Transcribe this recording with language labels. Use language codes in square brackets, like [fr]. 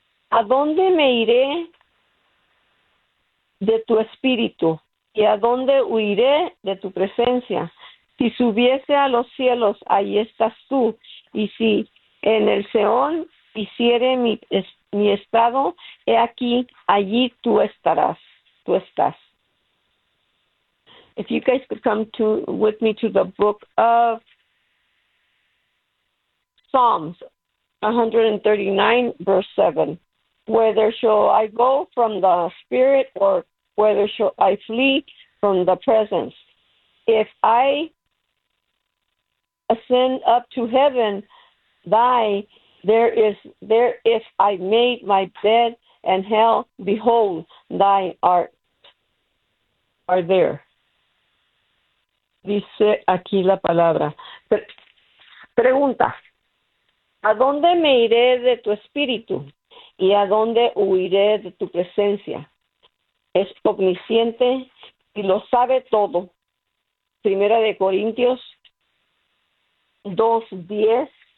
[es] ¿A dónde me iré de tu espíritu? ¿Y a dónde huiré de tu presencia? Si subiese a los cielos, ahí estás tú. Y si en el Seol hiciere mi estado, he aquí, allí tú estarás. Tú estás. [en] If you guys could come to with me to the book of Psalms 139, verse 7. Whether shall I go from the spirit or whether shall I flee from the presence? If I ascend up to heaven, if I made my bed in hell, behold, thy art are there. [es] Dice aquí la palabra. Pregunta, ¿a dónde me iré de tu espíritu? ¿Y a dónde huiré de tu presencia? Es omnisciente y lo sabe todo. Primera de Corintios 2:10.